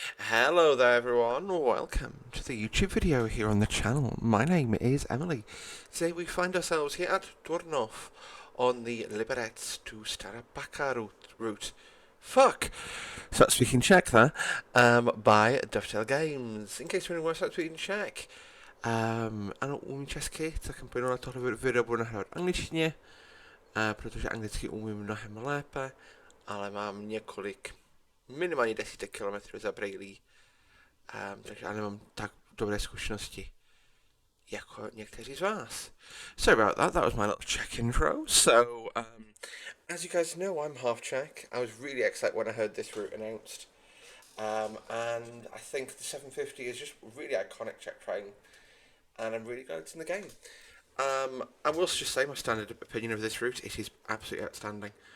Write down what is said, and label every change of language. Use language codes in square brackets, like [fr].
[en] Hello there everyone, welcome to the YouTube video here on the channel. My name is Emily. Today we find ourselves here at Turnov on the Liberec to Starabaca route. Fuck! Start speaking Czech there, by Dovetail Games. In case anyone wants to start speaking Czech, [cs] ano umím česky, tak pojďme na tohle video budu nahrávat angličtině, protože anglicky umím mnohem lépe, ale mám několik minimálně desítek kilometrů za Brejlí, takže já nemám tak dobré zkušenosti jako někteří z vás. [en] Sorry about that, that was my little Czech intro. So, as you guys know, I'm half Czech. I was really excited when I heard this route announced. And I think the 750 is just really iconic Czech train, and I'm really glad it's in the game. I will just say my standard opinion of this route, it is absolutely outstanding.